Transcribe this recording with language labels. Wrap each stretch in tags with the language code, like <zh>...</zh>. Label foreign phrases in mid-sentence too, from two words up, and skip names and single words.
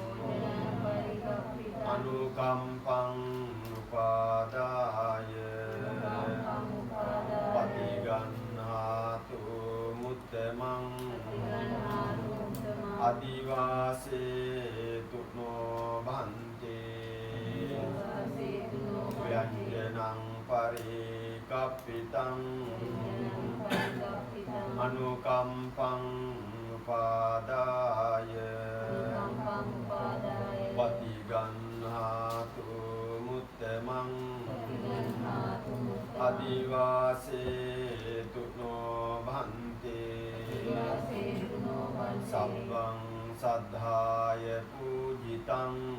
<pi>අනුකම්පං උපාදාය පටිගන්නාතු මුත්තමං අදිවාසේ තුනෝ බන්තේ ව්‍යංජනං පරිකප්පිතං අනුකම්පං උපාදාය පටිගන්නාතු මුත්තමං අදිවාසේතු නෝ භන්තේ සබ්බං සද්ධාය පූජිතං</pi>